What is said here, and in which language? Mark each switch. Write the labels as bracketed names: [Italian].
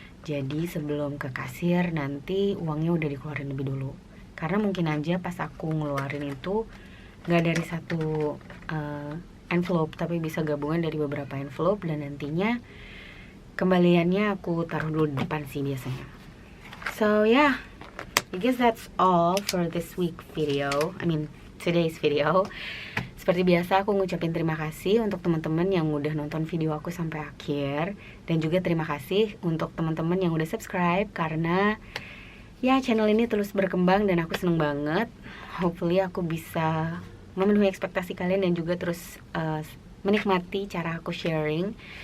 [Indonesian] Jadi sebelum ke kasir nanti uangnya udah dikeluarin lebih dulu. Karena mungkin aja pas aku ngeluarin itu nggak dari satu envelope, tapi bisa gabungan dari beberapa envelope, dan nantinya kembaliannya aku taruh dulu di depan sih biasanya. [English] So yeah, I guess that's all for this week video. I mean today's video. [Indonesian] Seperti biasa aku ngucapin terima kasih untuk teman-teman yang udah nonton video aku sampai akhir, dan juga terima kasih untuk teman-teman yang udah subscribe, karena ya channel ini terus berkembang dan aku seneng banget. Hopefully aku bisa memenuhi ekspektasi kalian dan juga terus menikmati cara aku sharing.